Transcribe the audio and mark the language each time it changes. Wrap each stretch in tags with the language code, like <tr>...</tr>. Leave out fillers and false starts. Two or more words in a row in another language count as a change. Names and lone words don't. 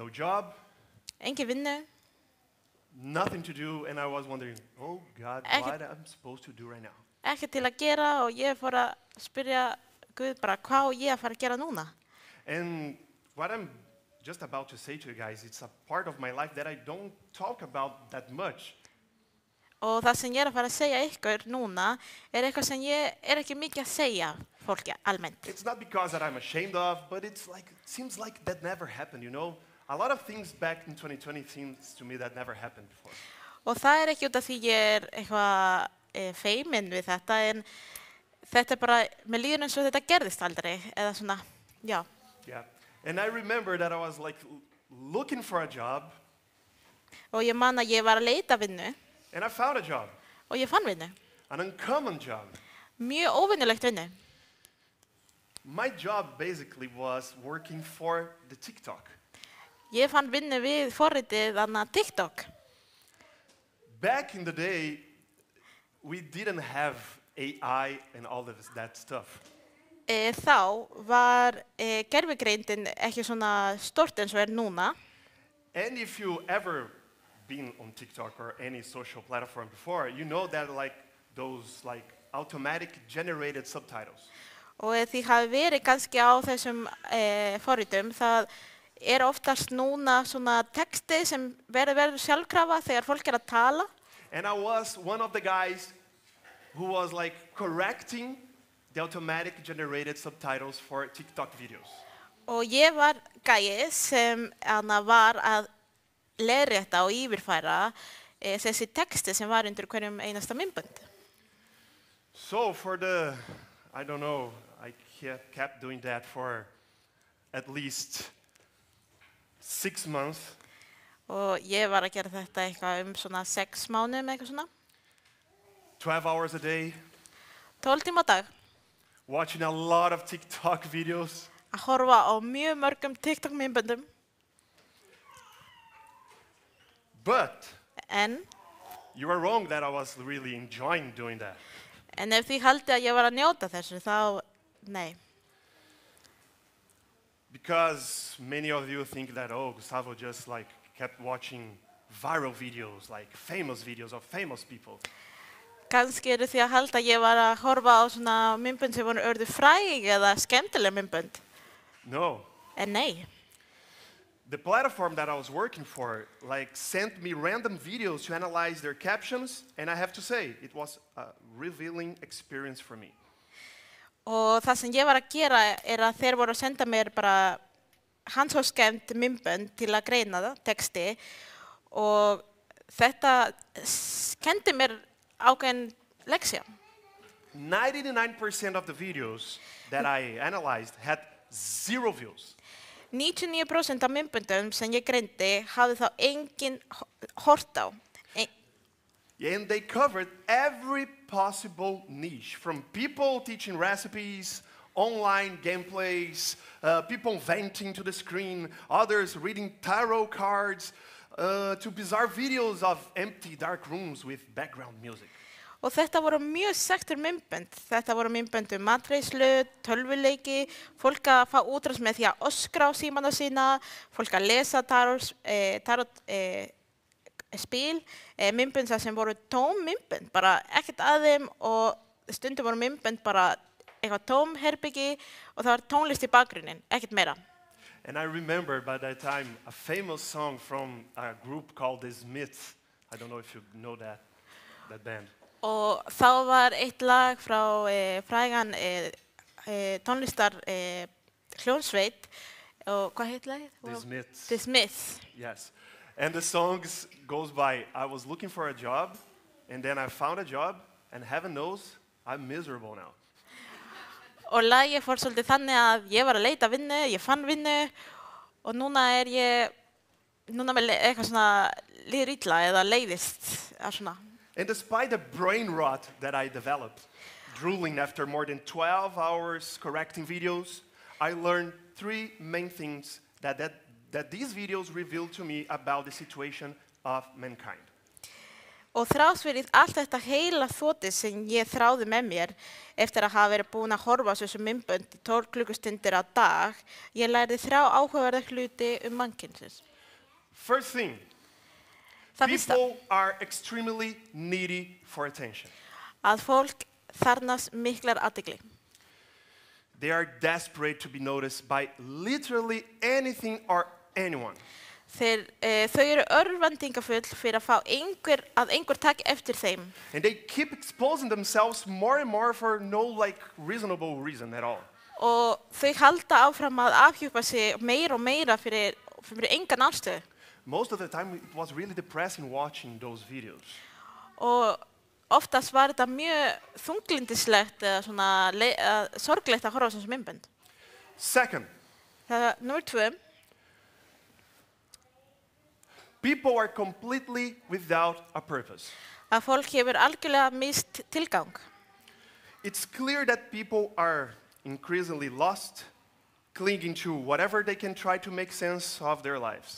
<en>No job.</en> <is>Engin vinnu.</is> <en>nothing to do, and I was wondering, oh God, what I'm supposed to do right now?</en> <is>Ekkert til að gera og ég fór að spyrja Guð bara hvað á ég að fara að gera núna.</is> <en>And what I'm just about to say to you guys, it's a part of my life that I don't talk about that much.</en> <is>Og það sem ég að fara að segja ykkur núna eitthvað sem ég ekki mikið að segja fólki almennt.</is> <en>It's not because that I'm ashamed of, but it's like, it seems like that never happened, you know? A lot of things back in 2020 seems to me that never happened before.</en> <is>Og það ekki út af því ég eitthvað feimin við þetta, en þetta bara, mér líður eins og þetta gerðist aldrei, eða svona, já.</is> <en>Yeah, and I remember that I was like looking for a job.</en> <is>Og ég man að ég var að leita vinnu.</is> <en>And I found a job.</en> <is>Og ég fann vinnu.</is> <en>An uncommon job.</en> <is>Mjög óvinnulegt vinnu.</is> <en>My job basically was working for the TikTok.</en> <is>Ég fann vinnu við forritið annað TikTok.</is> <en>Back in the day, we didn't have AI and all of that stuff.</en> <is>Þá var gervigreindin ekki svona stort eins og núna.</is> <en>And if you ever been on TikTok or any social platform before, you know that like those like automatic generated subtitles.</en> <is>Og þið hafi verið kannski á þessum forritum, það oftast núna svona texti sem verður sjálfkrafa þegar fólk að tala.</is> <en>And I was one of the guys who was like correcting the automatic generated subtitles for TikTok videos.</en> <is>Og ég var gæi sem var að leiðrétta og yfirfæra þessi texti sem var undir hverjum einasta myndband.</is> <en>So for the, I don't know, I kept doing that for at least 6 months.</en> <is>Og ég var að gera þetta eitthvað svona 6 mánuðum eitthvað svona.</is> <en>12 hours a day.</en> <is>12 tíma á dag.</is> <en>Watching a lot of TikTok videos.</en> <is>Að horfa á mjög mörgum TikTok myndböndum.</is> <en>But</en> <is>En</is> <en>you are wrong that I was really enjoying doing that.</en> <is>En ef þið haldið að ég var að njóta þessu, þá nei.</is> <en>Because many of you think that, oh, Gustavo just like kept watching viral videos, like famous videos of famous people.</en> <is>Kannski þið að halda að ég var að horfa á svona myndbönd sem voru orðið fræg eða skemmtileg myndbönd.</is> <en>No.</en> <is>En nei.</is> <en>The platform that I was working for like sent me random videos to analyze their captions, and I have to say, it was a revealing experience for me.</en> <is>Og það sem ég var að gera að þeir voru að senda mér bara handhófskemmt myndbönd til að greina það, texti, og þetta kendi mér ákveðin leksja.</is> <en>99% of the videos that I analyzed had 0 views.</en> <is>99% af myndböndum sem ég greindi hafði þá engin hort á.</is> <en>And they covered every possible niche, from people teaching recipes, online gameplays, people venting to the screen, others reading tarot cards, to bizarre videos of empty dark rooms with background music.</en> <is>Og þetta voru mjög sektur myndbönd. Þetta voru myndbönd matreiðslu, tölvuleiki, fólk að fá útrás með því að öskra á símana sína, fólk að lesa tarot spil, myndbönd sem voru tóm myndbönd, bara ekkert að þeim, og stundum voru myndbönd bara eitthvað tóm herbyggi og það var tónlist í bakgrunnin, ekkert meira.</is> <en>And I remember by that time a famous song from a group called The Smiths. I don't know if you know that band.</en> <is>Og þá var eitt lag frá frægan tónlistar hljómsveit, og hvað heit lagið? The Smiths. The Smiths.</is> <en>Yes. And the song goes by, I was looking for a job, and then I found a job, and heaven knows, I'm miserable now.</en> <is>Og lagið fór svolítið þannig að ég var að leita vinnu, ég fann vinnu, og núna ég með eitthvað svona líður illa eða leiðist að svona.</is> <en>And despite the brain rot that I developed, drooling after more than 12 hours correcting videos, I learned 3 main things that these videos revealed to me about the situation of mankind.</en> <is>Og þrátt fyrir allt þetta heila þotið sem ég þráði með mér eftir að hafa verið búin að horfa á þessu myndbönd í 12 klukkustundir á dag, ég lærði 3 áhugaverða hluti mannkynnsins.</is> <en>First thing.</en> <is>Það fyrsta,</is> <en>People are extremely needy for attention.</en> <is>að fólk þarfnast miklar athygli.</is> <en>They are desperate to be noticed by literally anything or anyone.</en> <is>Þau eru örvæntingafull fyrir að fá einhver taki eftir þeim.</is> <en>And they keep exposing themselves more and more for no reasonable reason at all.</en> <is>Og þau halda áfram að afhjúpa sig meira og meira fyrir engan ástæðu.</is> <en>Most of the time it was really depressing watching those videos.</en> <is>Og oftast var þetta mjög þunglindislegt eða svona sorglegt að horfa á þessu myndbönd.</is> <en>Second,</en> <is>Það er númer 2.</is> <en>people are completely without a purpose.</en> <is>Að fólk hefur algjörlega mist tilgang.</is> <en>It's clear that people are increasingly lost, clinging to whatever they can try to make sense of their lives.</en>